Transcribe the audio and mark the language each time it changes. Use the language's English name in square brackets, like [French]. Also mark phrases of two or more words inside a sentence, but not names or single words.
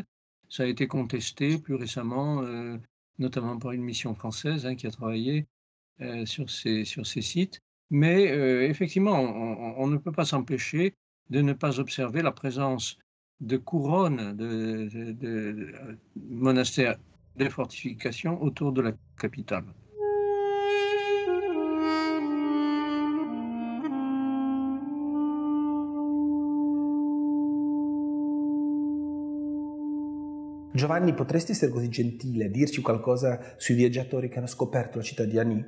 [French] Ça a été contesté plus récemment, notamment par une mission française qui a travaillé sur ces sites. Mais effectivement, on ne peut pas s'empêcher de ne pas observer la présence de couronnes de monastères, de fortifications autour de la capitale. [Italian] Giovanni, potresti essere così gentile a dirci qualcosa sui viaggiatori che hanno scoperto la città di Ani?